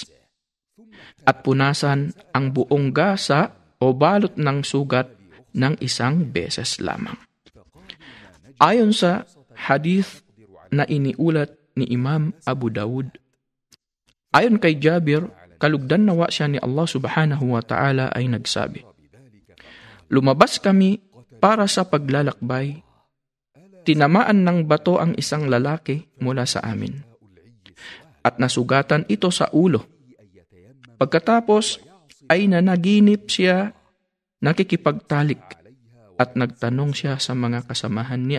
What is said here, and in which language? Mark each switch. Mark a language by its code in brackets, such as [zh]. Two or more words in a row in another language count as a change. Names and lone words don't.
[tl] At punasan ang buong gasa o balot ng sugat ng isang beses lamang. Ayon sa hadith na iniulat ni Imam Abu Dawud, ayon kay Jabir, kalugdan nawa siya ni Allah [ar] سبحانه وتعالى [tl] ay nagsabi, lumabas kami para sa paglalakbay. Tinamaan ng bato ang isang lalaki mula sa amin at nasugatan ito sa ulo. Pagkatapos ay nanaginip siya, nakikipagtalik at nagtanong siya sa mga kasamahan niya.